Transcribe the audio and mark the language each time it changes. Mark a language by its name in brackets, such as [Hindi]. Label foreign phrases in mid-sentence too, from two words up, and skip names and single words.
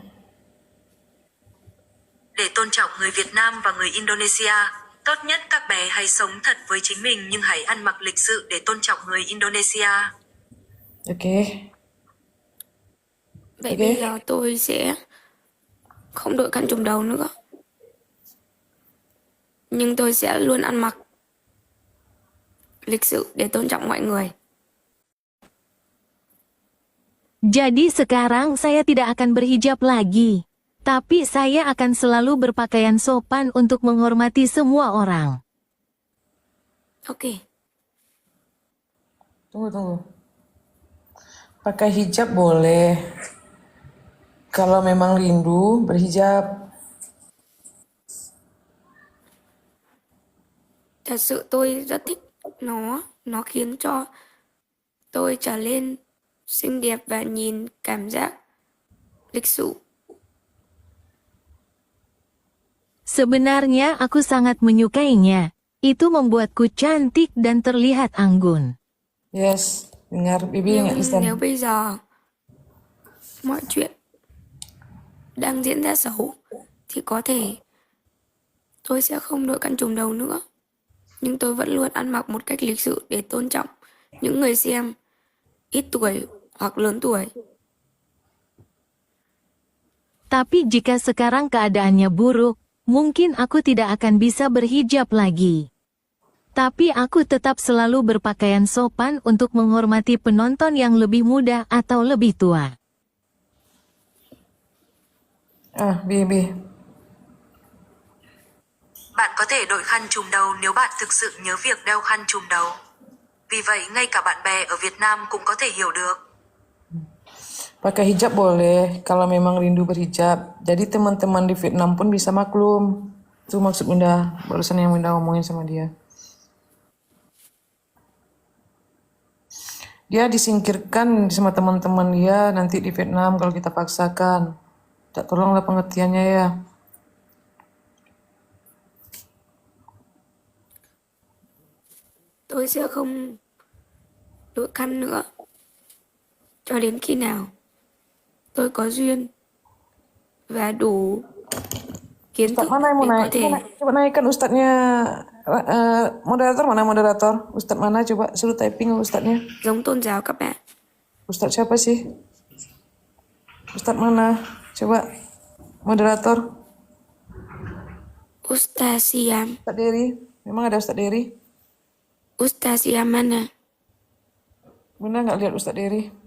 [Vietnamese] Để tôn trọng người Việt Nam và người Indonesia, tốt nhất các bé hãy sống thật với chính mình nhưng hãy ăn mặc lịch sự để tôn trọng người Indonesia. [Indonesian] Oke. [Vietnamese] vậy [Indonesian] Ok. [Vietnamese] bây giờ tôi sẽ không đội khăn trùm đầu nữa. Nhưng tôi sẽ luôn ăn mặc lịch sự để tôn trọng mọi người. [Indonesian] Jadi sekarang saya tidak akan berhijab lagi. Tapi saya akan selalu berpakaian sopan untuk menghormati semua orang. Ok. Tunggu. Pakai hijab boleh. Kalau memang rindu, berhijab. [Vietnamese] Thật sự tôi rất thích nó khiến cho tôi trở lên xinh đẹp và nhìn cảm giác lịch sự. [Indonesian] Sebenarnya aku sangat menyukainya. Itu membuatku cantik dan terlihat anggun. Yes, dengar, Bibi [Vietnamese] Nhưng [Indonesian] nggak [English] listen. [Vietnamese] nếu bây giờ mọi chuyện đang diễn ra xấu thì có thể tôi sẽ không đội khăn trùm đầu nữa. Nhưng tôi vẫn luôn ăn mặc một cách lịch sự để tôn trọng những người xem ít tuổi hoặc lớn tuổi. [Indonesian] Tapi jika sekarang keadaannya buruk, mungkin aku tidak akan bisa berhijab lagi. Tapi aku tetap selalu berpakaian sopan untuk menghormati penonton yang lebih muda atau lebih tua. Bibi. [Vietnamese] Bạn có thể đội khăn trùm đầu nếu bạn thực sự nhớ việc đeo khăn trùm đầu. Vì vậy ngay cả bạn bè ở Việt Nam cũng có thể hiểu được. [Indonesian] Pakai hijab boleh kalau memang rindu berhijab. Jadi teman-teman di Vietnam pun bisa maklum. Itu maksud Bunda, barusan yang Bunda ngomongin sama dia. Dia disingkirkan sama teman-teman dia nanti di Vietnam kalau kita paksakan. Tak tolonglah pengertiannya ya. [Vietnamese] Tôi sẽ không đội khăn nữa cho đến khi nào tôi có duyên và đủ kiến [Indonesian] Ustadz [Vietnamese] thức [Indonesian] mana yang mau [Vietnamese] để có [Indonesian] naik? [Vietnamese] thể [Indonesian] Coba naikkan ustadznya. Moderator mana moderator? Ustadz mana? Coba suruh typing ustadznya. [Vietnamese] giống tôn giáo các bạn. [Indonesian] Ustadz siapa sih? Ustadz mana? Coba moderator. Ustaz Siam. Ustadz Dery. Memang ada Ustadz Dery? Ustaz Siam mana? Bunda nggak lihat Ustadz Dery.